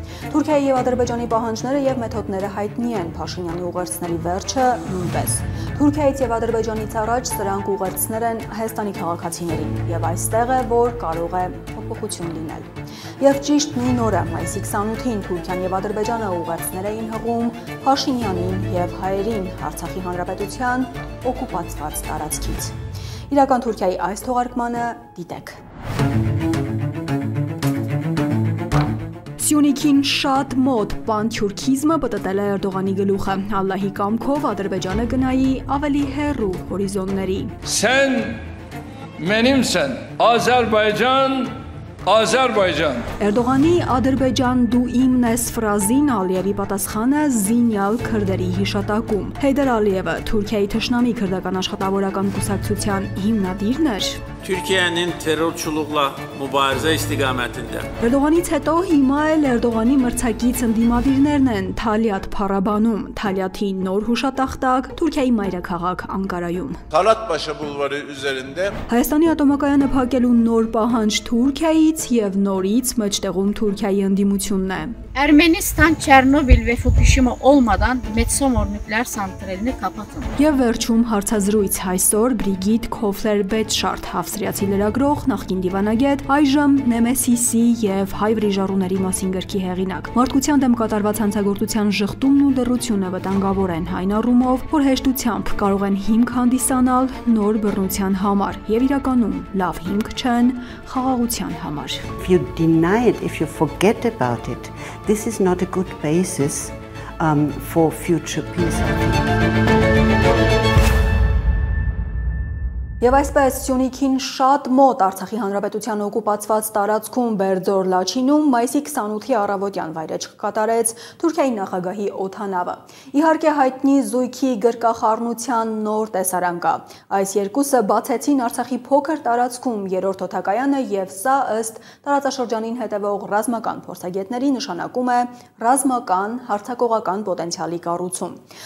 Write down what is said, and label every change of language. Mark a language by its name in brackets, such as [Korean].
[Armenian] Թուրքիայի եւ Ադրբեջանի պահանջները եւ մեթոդները հայտնի են, Փաշինյանի ուղերձների վերջը նույնպես։ Թուրքիայից եւ Ադրբեջանից առաջ սրանք ուղերձներ են Հայաստանի քաղաքացիներին եւ այստեղ է, որ կարող է փոփոխություն լինել։ Եվ ճիշտ նույն օրը, մայիսի 28-ին Թուրքիան եւ Ադրբեջանը ուղերձներ էին հղում Փաշինյանին եւ հայերին Արցախի հանրապետության օկուպացված տարածքից։ Իրական Թուրքիայի այս թողարկմանը դիտեք։ Սյունիքին շատ մոտ պանթյուրքիզմը պտտել է Էրդողանի գլուխը, Ալլահի կամքով Ադրբեջանը գնայի ավելի հեռու հորիզոնների։ [Turkish] Sen benimsen, Azerbaycan, Azerbaycan. [Armenian] Էրդողանի Ադրբեջան դու իմն ես ֆրազին Ալիևի պատասխանը զինյալ քրդերի հիշատակում։ Հեյդար Ալիևը Թուրքիայի թշնամի քրդական աշխատավորական կուսակցության հիմնադիրն էր։ [Azerbaijani] Türkiye'nin terörçülükle mübarize istiqamətində. [Armenian] Էրդողանից հետո հիմա էլ Էրդողանի մրցակից ընդդիմադիրներն են Թալիաթ փառաբանում, Թալիաթի նոր հուշատախտակ Թուրքիայի մայրաքաղաք Անկարայում։ [Turkish] Talatpaşa Bulvarı üzerinde [Armenian] Հայաստանի ատոմակայանը փակելու նոր պահանջ Թուրքիայից եւ նորից մեջտեղում Թուրքիայի ընդդիմությունն է։ [Turkish] Ermenistan Çernobil ve Fukushima olmadan Metsamor nükleer santralini kapatın. [Armenian] Եվ վերջում հարցազրույց այսօր Բրիգիտ Քոֆլեր-Բետշարդ ավստրիացի լրագրող, նախկին դիվանագետ, այժմ Նեմեսիսի եւ հայ վրիժառուների մասին գրքի հեղինակ։ Մարդկության դեմ կատարված հանցագործության ժխտումն ու լռությունը վտանգավոր են այն առումով, որ հեշտությամբ կարող են հիմք հանդիսանալ նոր բռնության համար եւ իրականում լավ հիմք չեն խաղաղության համար։ [English] If you deny it, if you forget about it, this is not a good basis for future peace. [Armenian] Եվ այսպես Սյունիքին շատ մոտ Արցախի հանրապետության օկուպացված տարածքում Բերձոր Լաչինում մայիսի 28-ի առավոտյան վայրեջք կատարեց Թուրքիայի նախագահի օդանավը։ Իհարկե հայտնի զույգի գրկախառնության նոր տեսարան կա։ Այս երկուսը բացեցին Արցախի փոքր տարածքում երրորդ օդակայանը եւ սա ըստ տարածաշրջանին հետևող ռազմական փորձագետների նշանակում է ռազմական հարձակողական պոտենցիալի կառուցում։